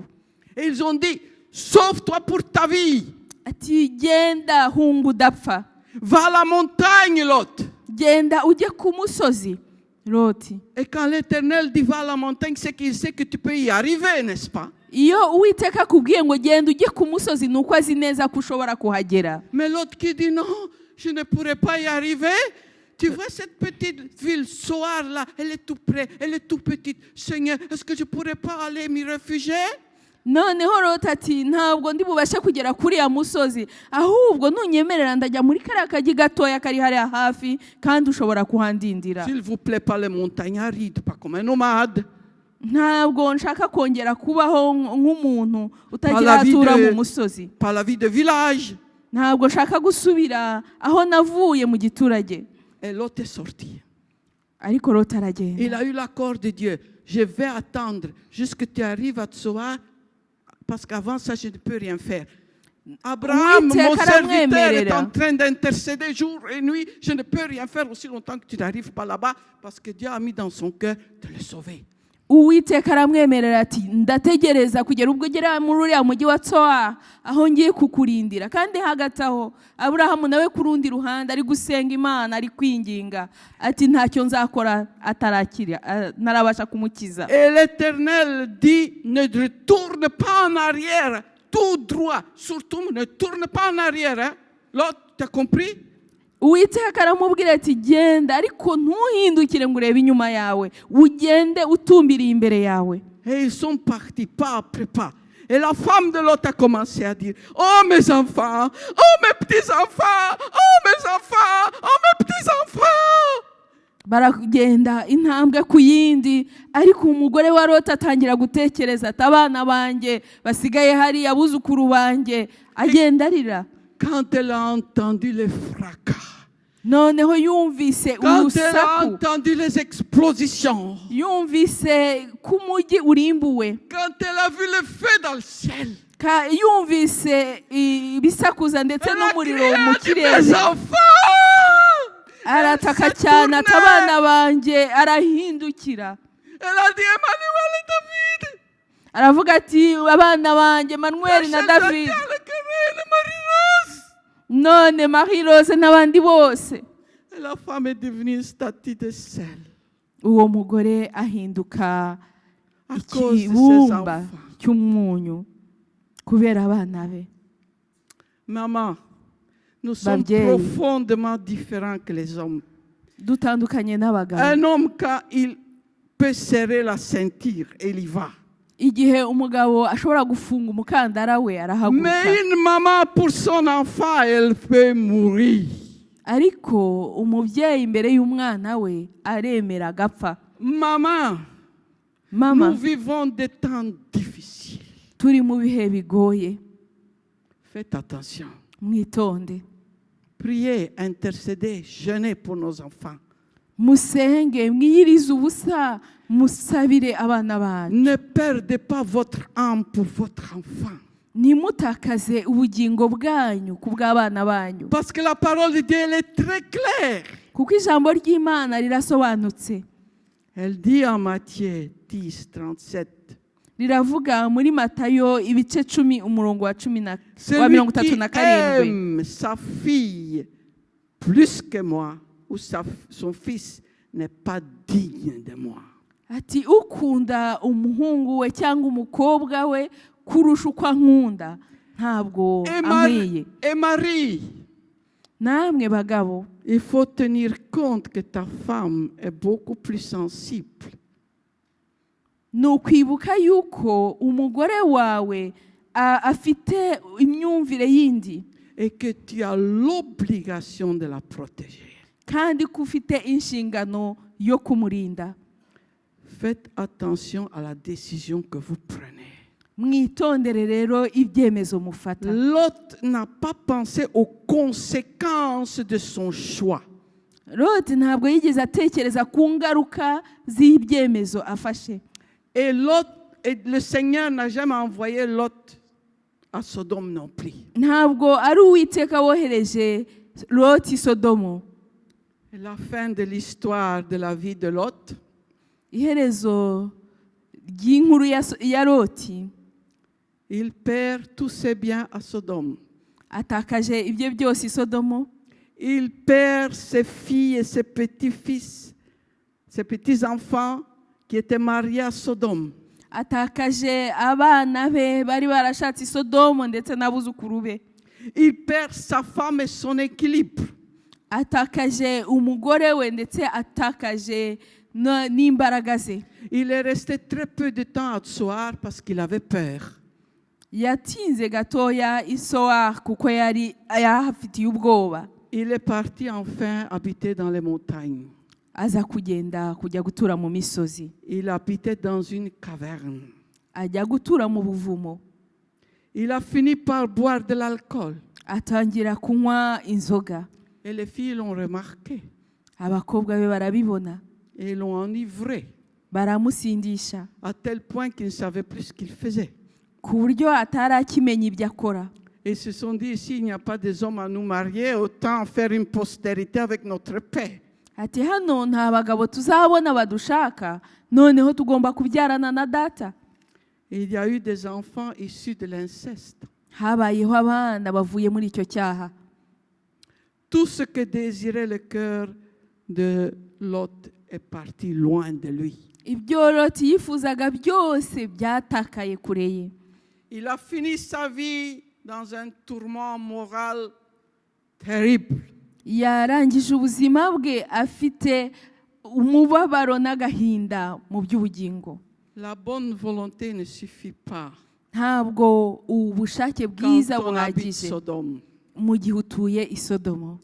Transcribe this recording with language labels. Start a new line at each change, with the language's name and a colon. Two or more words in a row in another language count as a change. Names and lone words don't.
French: Et ils ont dit, sauve-toi pour ta vie.
Kinyarwanda: Ati genda hungu udapfa.
French: Va à la montagne, Lot.
Kinyarwanda: Genda ujye ku musozi Loti.
French: Et quand l'Éternel dit va à la montagne, c'est qu'il sait que tu peux y arriver, n'est-ce pas?
Kinyarwanda: Iyo Uwiteka akubwiye ngo genda ujye ku musozi nuko azi neza ko ushobora kuhagera.
French: Mais l'autre qui dit non, je ne pourrais pas y arriver. Tu vois cette petite ville, Soar là, elle est tout près, elle est tout petite. Seigneur, est-ce que je ne pourrais pas aller m'y réfugier?
Kinyarwanda: Noneho Loti ati ntabwo ndi bubashe kugera kuri ya musozi ahubwo nunyemerera ndajya muri kariya kagi gatoya kari hariya hafi kandi ushobora kuhandindira.
French: S'il vous plaît, pas les montagnes arides, pas comme un nomade.
Kinyarwanda: Ntabwo nshaka kongera kubaho nk'umuntu utagira atura mu musozi.
French: Pas la vie de village.
Kinyarwanda: Ntabwo nshaka gusubira aho navuye mu giturage.
French: Et l'autre est sorti.
Kinyarwanda: Ariko Loti aragenda.
French: Il a eu l'accord de Dieu. Je vais attendre jusqu'à ce que tu arrives à Tsoar, parce qu'avant ça, je ne peux rien faire. Abraham, mon serviteur, est en train d'intercéder jour et nuit. Je ne peux rien faire aussi longtemps que tu n'arrives pas là-bas, parce que Dieu a mis dans son cœur de le sauver.
Kinyarwanda: uwiteka aramwemerera ati ndategereza kugera ubwo ugera muri uriya mujyi wa Tsoa aho ngiye kukurindira. Kandi hagati aho Aburahamu nawe ku rundi ruhande ari gusenga Imana, ari kwinginga ati ntacyo nzakora atarakira narabasha kumukiza.
French: Et l'Éternel dit, ne retourne pas en arrière, tout droit, surtout ne tourne pas en arrière. Hein? L'autre, tu as compris?
Kinyarwanda: Uwiteka aramubwira ati genda ariko ntuhindukire ngo urebe inyuma yawe, ugende utumbiriye imbere yawe.
French: Et ils sont partis pas après pas. Et la femme de l'autre a commencé à dire, oh mes enfants, oh mes petits-enfants, oh mes enfants, oh mes petits-enfants.
Kinyarwanda: Baragenda intambwe ku yindi, ariko umugore wa Loti atangira gutekereza ati abana banjye basigaye hari, abuzukuru banjye, agenda arira.
French: Quand elle a entendu les fracas,
Kinyarwanda: noneho yumvise
French: quand elle a
Kinyarwanda: urusaku,
French: entendu les explosions,
Kinyarwanda: yumvise ku mujyi urimbuwe,
French: quand elle a vu le feu dans le ciel,
Kinyarwanda: yumvise ibisakuza ndetse n'umuriro mu
French: mes
Kinyarwanda: kirere,
French: enfants,
Kinyarwanda: arataka cyane ati abana banjye, arahindukira
French: elle a dit Emmanuel et David,
Kinyarwanda: aravuga ati abana banjye Manuel na David, none Marie-Rose n'abandi bose.
French: Et la femme est devenue une statue de sel
Kinyarwanda: Uwo mugore ahinduka
French: à cause de ses
Kinyarwanda: ikibumba
French: enfants.
Kinyarwanda: cy'umunyu kubera abana be.
French: Maman, nous sommes
Kinyarwanda: Babyeyi.
French: profondément différents que les hommes.
Kinyarwanda: Dutandukanye n'abagabo.
French: Un homme, quand il peut serrer la ceinture, il y va.
Kinyarwanda: Igihe umugabo ashobora gufunga umukandara we arahaguruka,
French: Mais une maman, pour son enfant, elle peut mourir.
Kinyarwanda: ariko umubyeyi imbere y'umwana we aremera agapfa.
French: Maman,
Kinyarwanda: Mama,
French: nous vivons des temps difficiles.
Kinyarwanda: turi mu bihe bigoye,
French: Faites attention.
Kinyarwanda: mwitonde,
French: Priez, intercédez, jeûnez pour nos enfants.
Kinyarwanda: musenge, mwiyirize ubusa, musabire abana banyu.
French: Ne perdez pas votre âme pour votre enfant.
Kinyarwanda: Nimutakaze ubugingo bwanyu ku bw'abana banyu,
French: Parce que la parole de Dieu, elle est très claire.
Kinyarwanda: kuko ijambo ry'Imana rirasobanutse.
French: Elle dit en Matthieu 10, 37.
Kinyarwanda: Riravuga muri Matayo ibice 10 umurongo wa
French: Celui
Kinyarwanda: mirongo
French: qui
Kinyarwanda: itatu na karindwi.
French: aime sa fille plus que moi, ou son fils, n'est pas digne de moi.
Kinyarwanda: Ati ukunda umuhungu we cyangwa umukobwa we kurusha uko ankunda ntabwo ankwiye.
French: Et Marie,
Kinyarwanda: Namwe bagabo,
French: il faut tenir compte que ta femme est beaucoup plus sensible.
Kinyarwanda: nukwibuka yuko umugore wawe afite imyumvire yindi,
French: Et que tu as l'obligation de la protéger.
Kinyarwanda: kandi ko ufite inshingano yo kumurinda.
French: Faites attention à la décision que vous prenez.
Kinyarwanda: Mwitondere rero ibyemezo mufata.
French: Lot n'a pas pensé aux conséquences de son choix.
Kinyarwanda: Loti ntabwo yigeze atekereza ku ngaruka z'ibyemezo afashe.
French: Et le Seigneur n'a jamais envoyé Lot à Sodome non plus.
Kinyarwanda: Ntabwo ari Uwiteka wohereje Loti Sodomo.
French: Et la fin de l'histoire de la vie de Lot,
Kinyarwanda: Iherezo ry'inkuru ya Loti,
French: il perd tous ses biens à Sodome.
Kinyarwanda: atakaje ibyo byose i Sodomo.
French: Il perd ses filles et ses petits-fils, ses petits-enfants qui étaient mariés à Sodome.
Kinyarwanda: Atakaje abana be bari barashatse i Sodomo ndetse n'abuzukuru be.
French: Il perd sa femme et son équilibre.
Kinyarwanda: Atakaje umugore we ndetse atakaje n'imbaraga ze.
French: Il est resté très peu de temps à Tsoar parce qu'il avait peur.
Kinyarwanda: Yatinze gatoya i Soar kuko yari ahafitiye ubwoba.
French: Il est parti enfin habiter dans les montagnes.
Kinyarwanda: Aza kugenda kujya gutura mu misozi.
French: Il habitait dans une caverne.
Kinyarwanda: Ajya gutura mu buvumo.
French: Il a fini par boire de l'alcool.
Kinyarwanda: Atangira kunywa inzoga.
French: Et les filles l'ont remarqué.
Kinyarwanda: Abakobwa be barabibona.
French: Et l'ont enivré.
Kinyarwanda: Baramusindisha.
French: À tel point qu'ils ne savaient plus ce qu'ils faisaient.
Kinyarwanda: Ku buryo atarakimenya ibyo akora.
French: Et ils se sont dit, s'il n'y a pas des hommes à nous marier, autant faire une postérité avec notre paix.
Kinyarwanda: ati hano nta bagabo tuzabona badushaka, noneho tugomba kubyarana na data.
French: Et il y a eu des enfants issus de l'inceste.
Kinyarwanda: Habayeho abana bavuye muri icyo cyaha.
French: Tout ce que désirait le cœur de Lot est parti loin de lui.
Kinyarwanda: Ibyo Loti yifuzaga byose byatakaye kure ye.
French: Il a fini sa vie dans un tourment moral terrible.
Kinyarwanda: Yarangije ubuzima bwe afite umubabaro n'agahinda mu by'ubugingo.
French: La bonne volonté ne suffit pas
Kinyarwanda: Ntabwo ubushake bwiza
French: quand on habite
Kinyarwanda: buhagije
French: Sodome,
Kinyarwanda: mu gihe utuye i Sodomo,